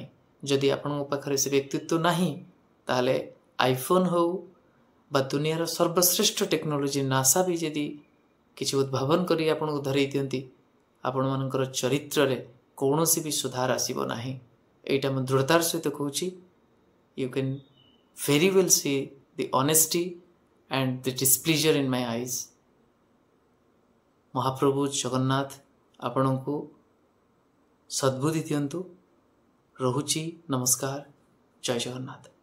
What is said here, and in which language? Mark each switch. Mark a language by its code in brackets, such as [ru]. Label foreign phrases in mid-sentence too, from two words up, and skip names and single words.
[or] ଯଦି ଆପଣଙ୍କ ପାଖରେ ସେ ବ୍ୟକ୍ତିତ୍ୱ ନାହିଁ, ତାହେଲେ ଆଇଫୋନ୍ ହେଉ ବା ଦୁନିଆର ସର୍ବଶ୍ରେଷ୍ଠ ଟେକ୍ନୋଲୋଜି ନାସା ବି ଯଦି କିଛି ଉଦ୍ଭାବନ କରି ଆପଣଙ୍କୁ ଧରେଇ ଦିଅନ୍ତି, ଆପଣମାନଙ୍କର ଚରିତ୍ରରେ କୌଣସି ବି ସୁଧାର ଆସିବ ନାହିଁ। ଏଇଟା ମୁଁ ଦୃଢ଼ତାର ସହିତ କହୁଛି। [en] you can very well see the honesty and the displeasure in my eyes. [or] ମହାପ୍ରଭୁ ଜଗନ୍ନାଥ ଆପଣଙ୍କୁ ସଦ୍ବୁଦ୍ଧି ଦିଅନ୍ତୁ। ରହୁଛି, ନମସ୍କାର, ଜୟ ଜଗନ୍ନାଥ।